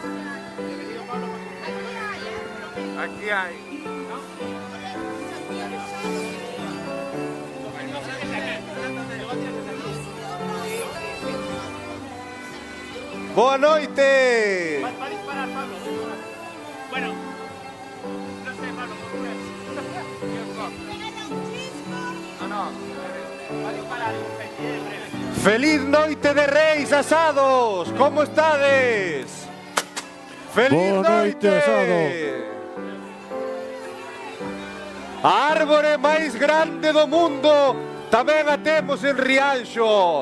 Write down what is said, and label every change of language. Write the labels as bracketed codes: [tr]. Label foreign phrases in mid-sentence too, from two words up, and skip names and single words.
[gl] Aquí hai. Boa noite. [es] Va a disparar, Pablo. Bueno, no sé, Pablo, ¿cómo es? No, va a disparar en breve. [gl] Feliz noite de Reis Asados. Como estades? Feliz Boa noite, Asado. A árbore máis grande do mundo tamén a temos en Rianxo.